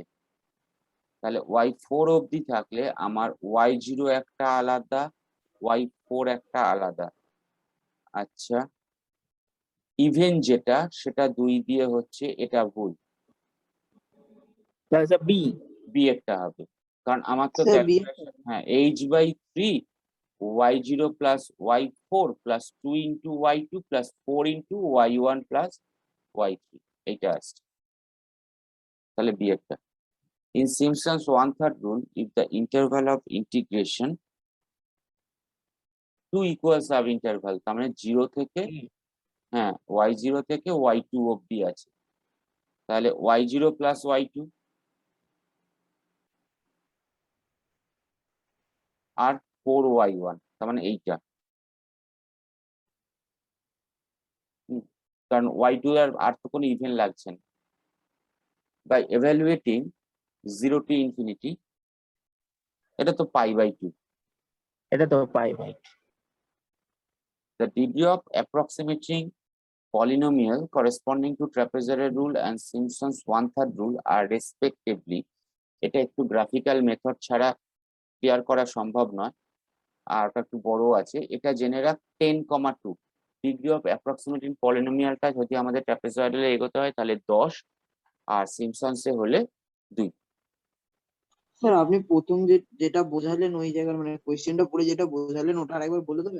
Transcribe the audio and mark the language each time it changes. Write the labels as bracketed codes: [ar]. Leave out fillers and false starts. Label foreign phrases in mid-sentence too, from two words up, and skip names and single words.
[bn] তাহলে y4 অবধি থাকলে আমার y0 একটা আলাদা, y4 একটা আলাদা। আচ্ছা, ইভেন যেটা সেটা 2 দিয়ে হচ্ছে, এটা ভুল, তাহলে স্যার বি। বি একটা হবে, কারণ আমার তো স্যার বি ক্যালকুলেশন, হ্যাঁ, [en] h/3 y0 plus y4 plus 2 into y2 plus 4 into y1 plus y3, [bn] এইটা আসছে। তাহলে বি একটা। [en] In Simpson's 1/3 rule, if the interval of integration 2 equal sub-interval, [bn] তার মানে 0 থেকে, হ্যাঁ, y0 থেকে y2 অবধি আছে, তাহলে y0 plus y2 আর 4y1, তার মানে এইটা। কারণ y2 আর তো কোনো ইভেন লাগছে না। [en] By evaluating 0 to infinity, [bn] এটা তো π/2, এটা তো পাই ভাই। [en] the degree of approximating polynomial corresponding to trapezoidal rule and Simpson's 1/3 rule are respectively, [bn] এটা একটু [en] graphical method [bn] ছাড়া ক্লিয়ার করা সম্ভব নয়, আর ওটা একটু বড় আছে। এটা জেনে রাখ 10,2 [en] degree of approximating polynomialটা [bn] যদি আমাদের ট্রাপিজয়েডালে এগোতে হয় তাহলে 10, আর সিম্পসনসে হলে 2। স্যার আপনি প্রথম যেটা বোঝালেন ওই জায়গার মানে কোয়েশ্চেনটা পড়ে যেটা বোঝালেন ওটা আরেকবার বলে দেবেন?